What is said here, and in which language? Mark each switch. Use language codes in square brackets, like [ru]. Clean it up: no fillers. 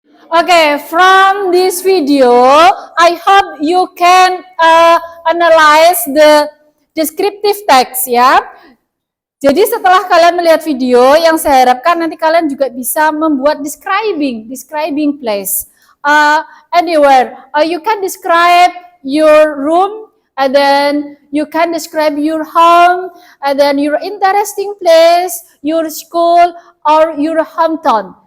[en] Okay, from this video, I hope you can analyze the descriptive text ya. [id] Jadi setelah kalian melihat video, yang saya harapkan nanti kalian juga bisa membuat [en] describing place. Anywhere, you can describe your room, and then you can describe your home, and then your interesting place, your school, or your hometown.